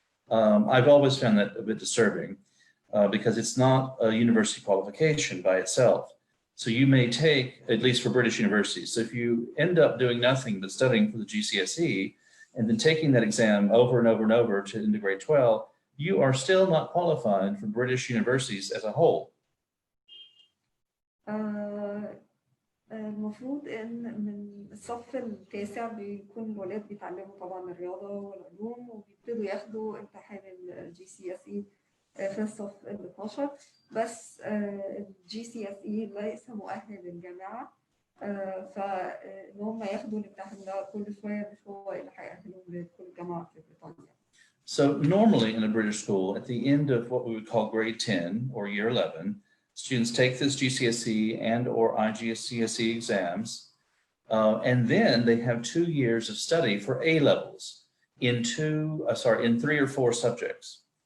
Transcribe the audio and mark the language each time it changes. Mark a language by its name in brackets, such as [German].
[English] I've always found that a bit disturbing because it's not a university qualification by itself. So you may take, at least for British universities, so if you end up doing nothing but studying for the GCSE and then taking that exam over and over and over to into grade 12, you are still not qualified for British universities as a whole. [Arabic] المفروض ان من الصف التاسع بيكون الولاد بيتعلموا طبعا الرياضه والعلوم وبيبتدوا ياخدوا امتحان الجي سي اس اي في الصف ال 12 بس الجي سي اس اي ليس مؤهل للجامعه فان هم ياخدوا الامتحان ده كل شويه مش هو اللي هيأهلهم لدخول الجامعه في بريطانيا. [English] So normally in a British school, at the end of what we would call grade 10 or year 11, students take this GCSE and or IGCSE exams, and then they have 2 years of study for A levels in 3 or 4 subjects.